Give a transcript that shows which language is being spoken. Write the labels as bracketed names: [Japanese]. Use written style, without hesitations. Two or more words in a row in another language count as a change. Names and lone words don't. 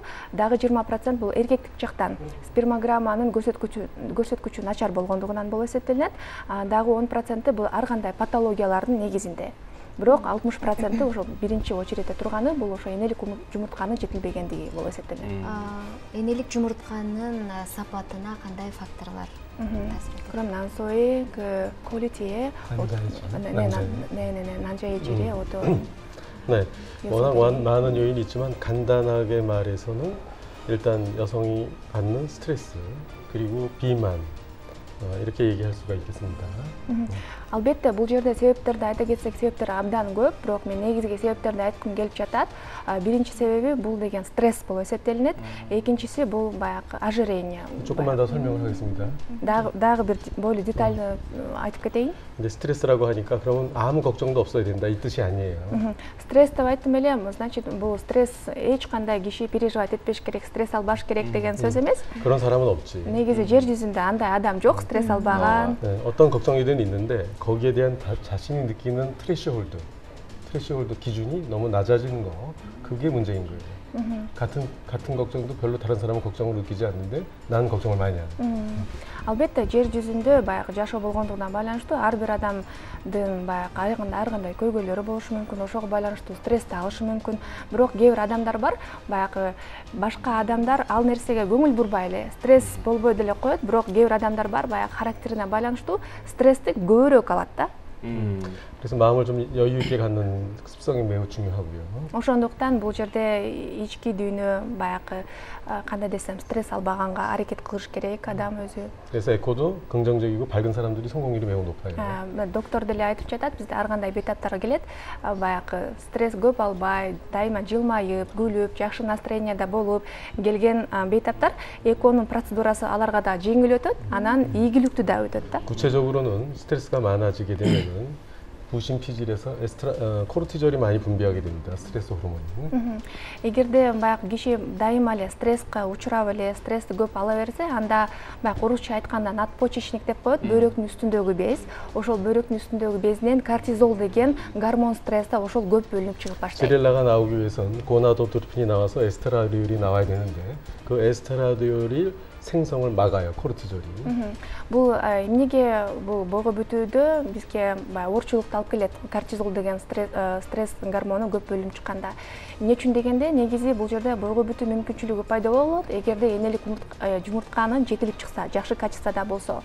[Kyrgyz] Дагы 20% бул эркектик жактан спермограмманын көрсөткүчү начар болгондугунан болуп эсептелинет. Дагы 10% бул ар кандай патологиялардын негизинде. Бирок 60% ошол биринчи очередде турганы бул ошо энелик жумуртканын жетилбегендиги болуп эсептелинет. Энелик жумуртканын сапатына кандай факторлар [Korean] 그럼 난소의 그 퀄리티에 난자의 어떤 네, 워낙 많은 요인이 있지만 간단하게 말해서는 일단 여성이 받는 스트레스 그리고 비만 이렇게 얘기할 수가 있겠습니다. [Kyrgyz] Албетте, бул жерде себептерди айта кетсек, себептер абдан көп, бирок мен негизги себептерди айткым келип жатат. Биринчи себеби бул деген стресс болуп эсептелинет. Экинчиси бул баягы ожирение. [Korean] 조금만 더 설명을 하겠습니다. [Kyrgyz] Дагы бир [Russian] более детально [Kyrgyz] айтып кетейин. [Korean] 근데 스트레스라고 하니까 그러면 아무 걱정도 없어야 된다 이 뜻이 아니에요. [Kyrgyz] Стресс деп айттым эле, значит, бул стресс эч кандай киши переживать этпеш керек, стресс албаш керек деген сөз эмес. [Korean] 그런 사람은 없지. [Kyrgyz] негизи жер жүзүндө андай адам жок, стресс албаган. [Korean] 어떤 걱정이든 있는데 거기에 대한 자신이 느끼는 트레시홀드 기준이 너무 낮아지는 거 그게 문제인 거예요. 같은 걱정도 별로 다른 사람은 걱정을 느끼지 않는데 난 걱정을 많이 하는. [Kyrgyz] Албетте жер жүзүндө баягы жашоо болгондугуна байланыштуу ар бир адамдын баягы айгында ар кандай көйгөйлөрү болушу мүмкүн, ошого байланыштуу стрессти алышы мүмкүн. Бирок кээ бир адамдар бар, баягы башка адамдар ал нерсеге көңүл бурбай эле, стресс болбой деле коет, бирок кээ бир адамдар бар, баягы характерине байланыштуу стрессти көбүрөөк алат да. [Korean] 그래서 마음을 좀 여유 있게 갖는 습성이 매우 중요하고요. [Kyrgyz] Ошондуктан бул жерде ички дүйнө баягы кандай десем стресс албаганга аракет кылыш керек адам өзү. [Korean] 그래서 에코도 긍정적이고 밝은 사람들이 성공률이 매우 높아요. [Kyrgyz] Доктор деле айтып жатат, бизде ар кандай бейтаптар келет, баягы стресс көп албай, дайыма жылмайып, күлүп, жакшы настроенияда болуп келген бейтаптар эконун процедурасы аларга да жеңил өтөт, анан ийгиликтүү да өтөт да. [Korean] 구체적으로는 스트레스가 많아지게 되면은 부신 피질에서 코르티졸이 많이 분비하게 됩니다. 스트레스 호르몬이. [Kyrgyz] Эгерде баягы киши дайыма эле стресске учурап эле, стрессти көп ала берсе, анда баягы орусча айтканда надпочечник деп коет, бөйрөктүн үстүндөгү без. Ошол бөйрөктүн үстүндөгү безинен кортизол деген гормон стрессте ошол көп бөлүнүп чыгып баштайт. [Korean] 스테렐라가 나오기 위해서는 고나도트로핀이 나와서 에스트라디올이 나와야 되는데 그 에스트라디올이 생성을 막아요, 코르티졸이. [Kyrgyz] Бул эмнеге бул бойго бүтүүдө бизге оорчулукту алып келет, кортизол деген стресс гормону көп бөлүнүп чыкканда. Эмне үчүн дегенде, негизи бул жерде бойго бүтүү мүмкүнчүлүгү пайда болот, эгерде энелик жумуртканын жетилип чыкса, жакшы качествода болсо.